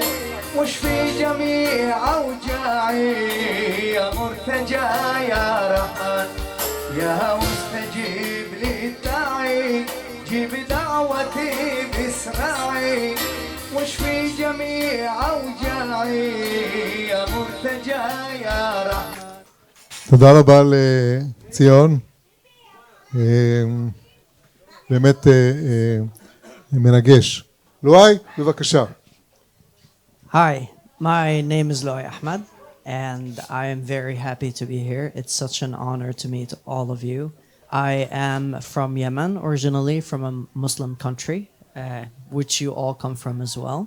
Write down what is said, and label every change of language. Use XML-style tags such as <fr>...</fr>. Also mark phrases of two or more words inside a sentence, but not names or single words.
<ar>واشفي جميع أوجاعي يا مرتجى يا رحمن يا مستجيب للداعي جيب دعوتي بإسراعي واشفي جميع أوجاعي يا مرتجى يا رحمن.</ar> <he>תודה רבה לציון. באמת מרגש. לואי, בבקשה.</he> <en>Hi, my name is Loy Ahmed and I am very happy to be here. It's such an honor to meet all of you. I am from Yemen, originally from a Muslim country, which you all come from as well.</en>